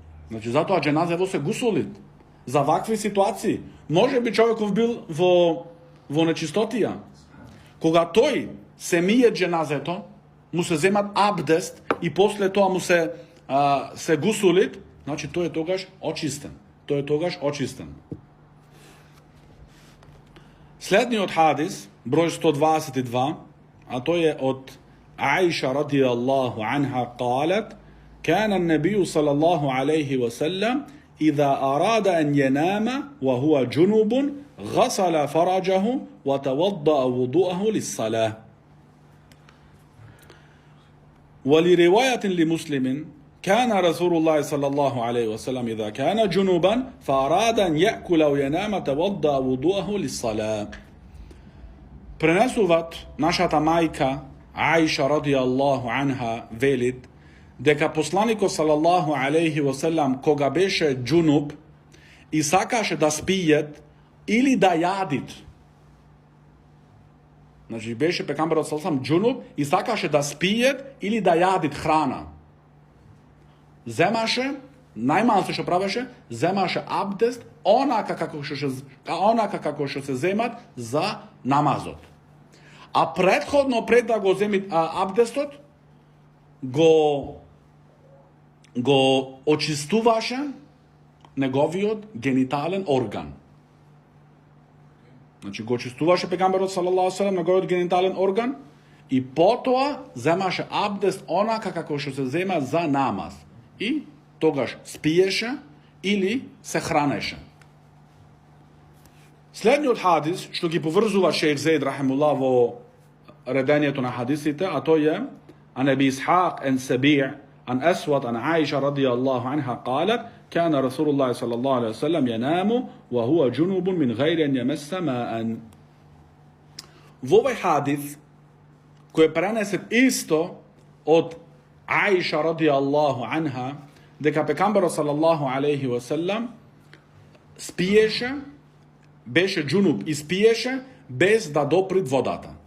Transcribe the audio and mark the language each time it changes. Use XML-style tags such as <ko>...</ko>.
<mk>Значи затоа дженазево се гусулит. За вакви ситуации. Може би човеков бил во нечистотија. Кога тој се мие дженазето, му се земат абдест и после тоа му се гусулит, значи тој е тогаш очистен. Тој е тогаш очистен. Следниот хадис, број 122, а тој е од Аиша радијаллаху анха</mk> <ar>قالت كان النبي صلى الله عليه وسلم إذا أراد أن ينام وهو جنوب غسل فرجه وتوضأ وضوءه للصلاة. ولرواية لمسلم كان رسول الله صلى الله عليه وسلم إذا كان جنوبا فأراد أن يأكل أو ينام توضأ وضوءه للصلاة.</ar> <mk>Пренесуват нашата мајка Аиша радијаллаху анха велит дека посланикот салаллаху алейхи васелам кога беше джунуб и сакаше да спиет или да јадит. Значи беше пекамберот салаллаху джунуб и сакаше да спиет или да јадит храна. Земаше, најмалце што правеше, земаше абдест онака како што се земат за намазот. А претходно пред да го земи абдестот, го очистуваше неговиот генитален орган. Значи го очистуваше пегамберот салаллаху алейхи ва салем неговиот генитален орган и потоа земаше абдест онака како што се зема за намаз. И тогаш спиеше или се хранеше. Следниот хадис што ги поврзува шейх Зейд рахимуллах во редењето на хадисите, а тој е</mk> <ar>عن أبي إسحاق عن سبيع عن أسود عن عائشة رضي الله عنها قالت كان رسول الله صلى الله عليه وسلم ينام وهو جنوب من غير أن يمس ماء.</ar> <mk>Во овој хадис кој е пренесет исто од Аиша радијаллаху анха дека пекамберот салаллаху алейхи ва селам спиеше, беше джунуб и спиеше без да доприт водата.</mk>